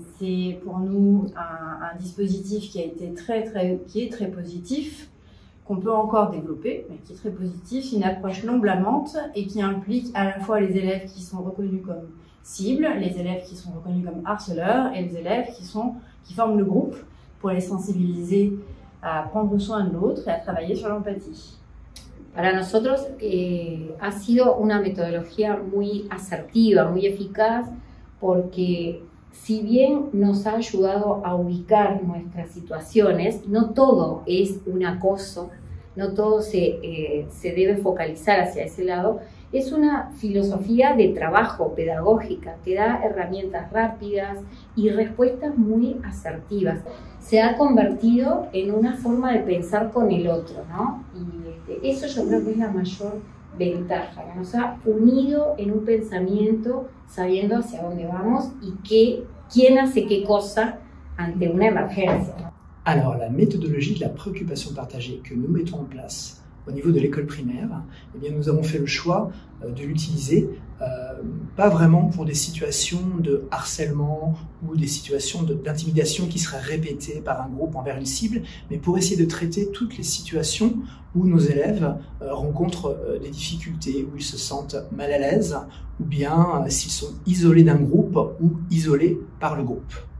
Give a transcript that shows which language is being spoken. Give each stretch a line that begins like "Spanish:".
French: C'est pour nous un dispositif qui est très positif, qu'on peut encore développer, mais qui est très positif, une approche non blâmante et qui implique à la fois les élèves qui sont reconnus comme cibles, les élèves qui sont reconnus comme harceleurs et les élèves qui forment le groupe pour les sensibiliser à prendre soin de l'autre et à travailler sur l'empathie.
Spanish: Para nosotros ha sido una metodología muy asertiva, muy eficaz, porque si bien nos ha ayudado a ubicar nuestras situaciones, no todo es un acoso, no todo se debe focalizar hacia ese lado. Es una filosofía de trabajo pedagógica que da herramientas rápidas y respuestas muy asertivas. Se ha convertido en una forma de pensar con el otro, ¿no? Y eso yo creo que es la mayor ventaja, que nos ha unido en un pensamiento sabiendo hacia dónde vamos y quién hace qué cosa ante una emergencia, ¿no?
French: Alors, la méthodologie de la préoccupation partagée que nous mettons en place au niveau de l'école primaire, eh bien, nous avons fait le choix de l'utiliser pas vraiment pour des situations de harcèlement ou des situations d'intimidation qui seraient répétées par un groupe envers une cible, mais pour essayer de traiter toutes les situations où nos élèves rencontrent des difficultés, où ils se sentent mal à l'aise, ou bien s'ils sont isolés d'un groupe ou isolés par le groupe.